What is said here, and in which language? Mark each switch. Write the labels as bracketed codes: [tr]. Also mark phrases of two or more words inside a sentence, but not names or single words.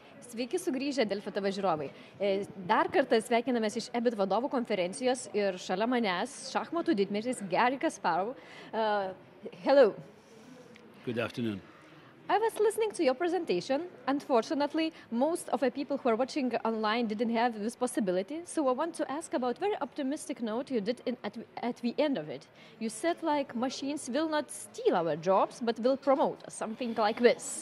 [lt] Sveiki sugrįžę Delfi TV žiūrovai. Dar kartą sveikinamės iš EBIT vadovų konferencijos ir šalia manęs šachmatų didmeisteris Garry Kasporov. [en] Hello. Good afternoon. I was listening to your presentation. Unfortunately, most of the people who are watching online didn't have this possibility. So I want to ask about very optimistic note you did at the end of it. You said like machines will not steal our jobs, but will promote us, something like this.